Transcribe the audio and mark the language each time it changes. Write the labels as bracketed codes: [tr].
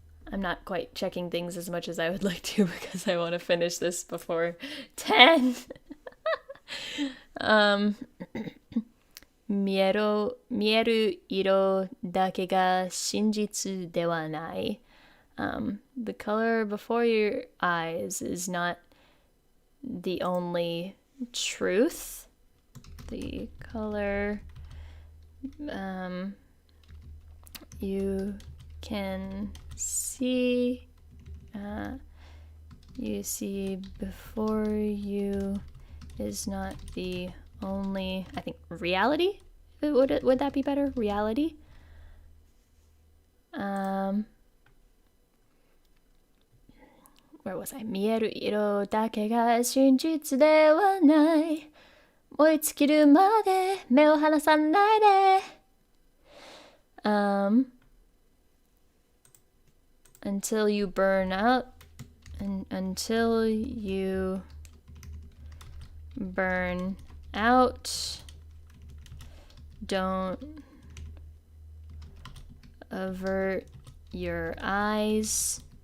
[en] I'm not quite checking things as much as I would like to because I want to finish this before 10. [ja] 見える色だけが真実ではない. [en] The color before your eyes is not the only truth. The color you can see you see before you is not the only, I think, reality? Would that be better? Reality? Where was I? [ja] 見える色だけが真実ではない. 燃え尽きるまで目を離さないで. [en] Until you burn out and until you burn out. Don't avert your eyes.